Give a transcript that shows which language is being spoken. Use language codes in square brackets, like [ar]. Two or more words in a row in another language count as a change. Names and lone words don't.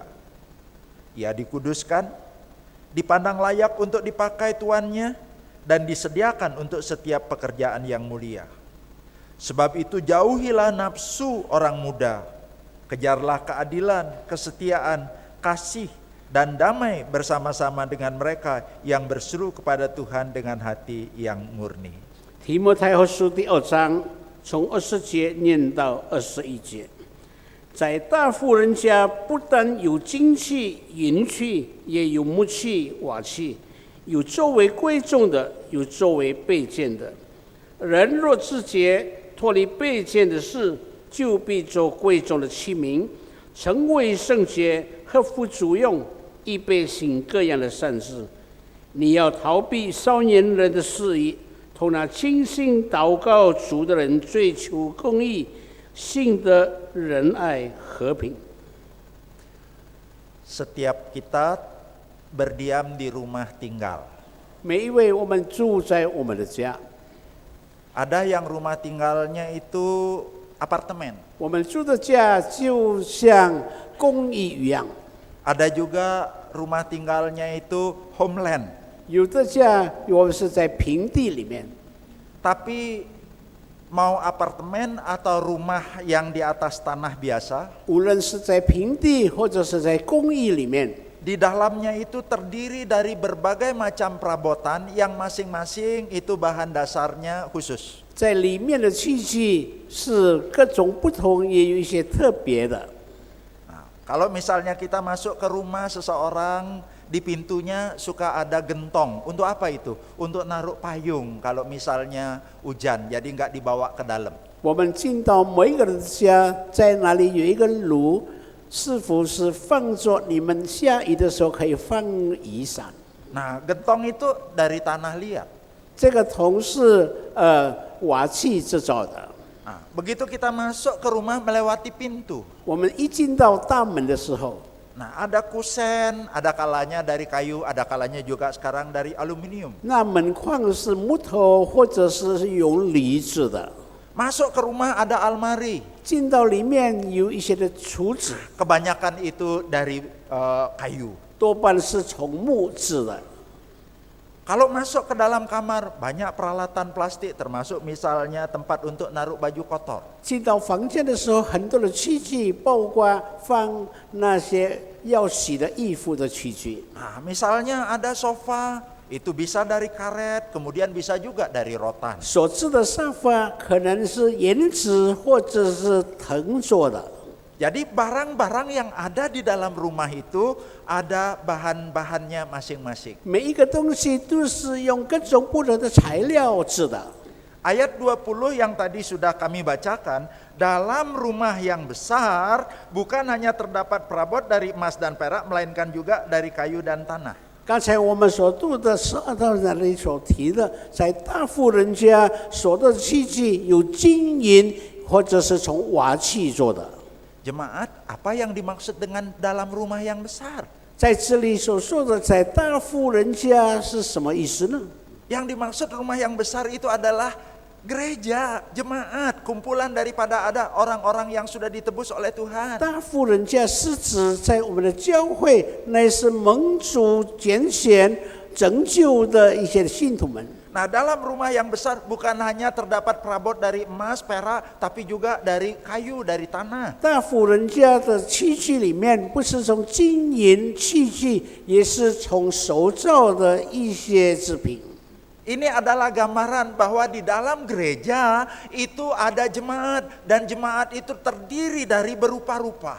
[id] Ia dikuduskan, dipandang layak untuk dipakai tuannya, dan disediakan untuk setiap pekerjaan yang mulia. Sebab itu jauhilah nafsu orang muda, kejarlah keadilan, kesetiaan, kasih, dan damai bersama-sama dengan mereka yang berseru kepada Tuhan dengan hati yang murni. [zh] 提摩太后书第2章从20节念到21节，在大富人家不但有金器、银器，也有木器、瓦器，有作为贵重的，有作为卑贱的。人若自洁，脱离卑贱的事，就必做贵重的器皿，成为圣洁，合乎主用，预备行各样的善事。你要逃避少年人的肆意，同那清心祷告主的人追求公义、信德、仁爱、和平。 [id] Setiap kita berdiam di rumah tinggal. [zh] 每一位我们住在我们的家， [id] Ada yang rumah tinggalnya itu apartemen. [zh] 我们住的家就像公寓一样。 [id] Ada juga rumah tinggalnya itu homeland. [zh] 有的家我们是在平地里面， [id] Tapi mau apartemen atau rumah yang di atas tanah biasa, [zh] 无论是在平地或者是在公寓里面， [id] di dalamnya itu terdiri dari berbagai macam perabotan yang masing-masing itu bahan dasarnya khusus. [zh] 在里面的器具是各种不同，也有一些特别的。 [id] Nah, kalau misalnya kita masuk ke rumah seseorang, di pintunya suka ada gentong. Untuk apa itu? Untuk naruh payung kalau misalnya hujan, jadi nggak dibawa ke dalam. [zh] 我们进到每一个人家，在哪里有一个炉，是否是放着你们下雨的时候可以放雨伞？ [id] Nah, gentong itu dari tanah liat. [zh] 这个铜是瓦器制造的。 [id] Nah, begitu kita masuk ke rumah melewati pintu. [zh] 我们一进到大门的时候， [id] Nah, ada kusen, ada kalanya dari kayu, ada kalanya juga sekarang dari aluminium. [zh] 那门框是木头或者是用铝制的。 [id] Masuk ke rumah ada almari. [zh] 进到里面有一些的橱子， [id] Kebanyakan itu dari kayu. [zh] 多半是从木制的。 [id] Kalau masuk ke dalam kamar, banyak peralatan plastik, termasuk misalnya tempat untuk naruh baju kotor. [zh] 进到房间的时候，很多的器具，包括放那些要洗的衣服的器具。 [id] Nah, misalnya ada sofa, itu bisa dari karet, kemudian bisa juga dari rotan. [zh] 所制的沙发可能是岩石或者是藤做的。 [id] Jadi barang-barang yang ada di dalam rumah itu ada bahan-bahannya masing-masing. [zh] 每一个东西都是用各种不同的材料制的。 [id] Ayat 20 yang tadi sudah kami bacakan, dalam rumah yang besar bukan hanya terdapat perabot dari emas dan perak, melainkan juga dari kayu dan tanah. [zh] 刚才我们所读的12到那里所提的，在大富人家所的器具有金银或者是从瓦器做的。 [id] Jemaat, apa yang dimaksud dengan dalam rumah yang besar? [zh] 在这里所说的在大富人家是什么意思呢？ [id] Yang dimaksud rumah yang besar itu adalah gereja, jemaat, kumpulan daripada ada orang-orang yang sudah ditebus oleh Tuhan. [zh] 大富人家是指在我们的教会，乃是蒙主拣选拯救的一些信徒们。 [id] Nah, dalam rumah yang besar bukan hanya terdapat perabot dari emas, perak, tapi juga dari kayu, dari tanah. [zh] 大富人家的器具里面，不是从金银器具，也是从手造的一些制品。 [id] Ini adalah gambaran bahwa di dalam gereja itu ada jemaat dan jemaat itu terdiri dari berupa-rupa.